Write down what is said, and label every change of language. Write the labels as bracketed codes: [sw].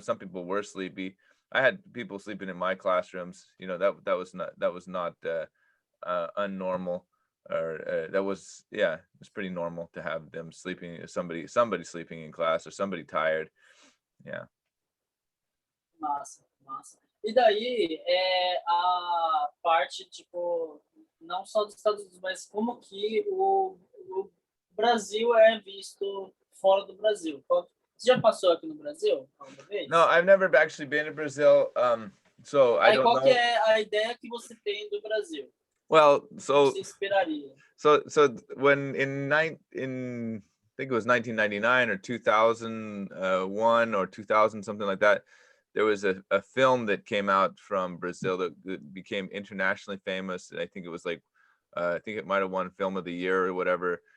[en] Some people were sleepy. I had people sleeping in my classrooms. You know, that was not unnormal, or that was, yeah, it was pretty normal to have them sleeping, somebody sleeping in class or somebody tired. Yeah. [pt] Massa. E daí a parte, tipo, não só dos Estados Unidos, mas como que o Brasil é visto fora do Brasil. Você já passou aqui no Brasil alguma vez? [en] No, I've never actually been to Brazil. So I don't know. [pt] Qual que é a ideia que você tem do Brasil? [en] Well, so [pt] você esperaria? [en] So when I think it was 1999 or 2001 or 2000, something like that, there was a film that came out from Brazil that became internationally famous. I think it was like, I think it might have won Film of the Year or whatever.